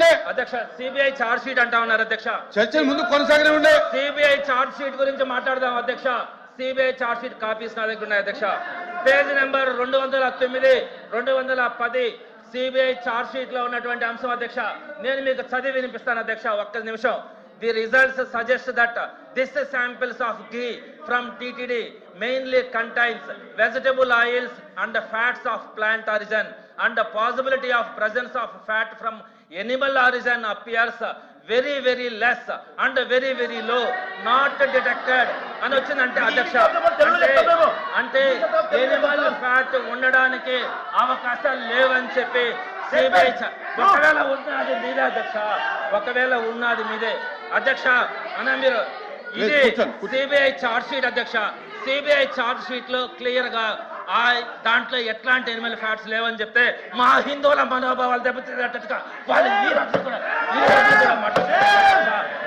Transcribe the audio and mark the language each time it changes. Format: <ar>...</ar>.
<te>అధ్యక్ష CBI charge sheet అంటా ఉన్నారు అధ్యక్ష. చర్చలు ముందు కొనసాగనే ఉండే. సిబిఐ చార్జ్ షీట్ గురించి మాట్లాడదాం అధ్యక్ష. సిబిఐ చార్జ్ షీట్ కాపీస్ నా దగ్గర ఉన్నాయి అధ్యక్ష. Page number 209, 210 CBI charge sheet లో ఉన్నటువంటి అంశం అధ్యక్ష. నేను మీకు చదివి వినిపిస్తాను అధ్యక్ష, ఒక్క నిమిషం.</te> <en>The results suggest that this samples of ghee from TTD mainly contains vegetable oils and fats of plant origin, and the possibility of presence of fat from animal origin appears very very less and very very low, not detected</en> <te>అని వచ్చిందంటే అధ్యక్ష. అంటే Animal fat ఉండడానికి అవకాశాలు లేవని చెప్పి CBI ఒకవేళ ఉన్నది మీదే అధ్యక్ష, ఒకవేళ ఉన్నది మీదే అధ్యక్ష. అన్న మీరు ఇది సిబిఐ చార్జ్ షీట్ అధ్యక్ష. సిబిఐ ఛార్జ్ షీట్ లో క్లియర్ గా ఆ దాంట్లో ఎట్లాంటి ఎనిమల్ ఫ్యాట్స్ లేవని చెప్తే మా హిందువుల మనోభావాలు దెబ్బతిన్నట్టుగా వాళ్ళు ఈ రోజు కూడా మాట్లాడుతున్నారు.</te>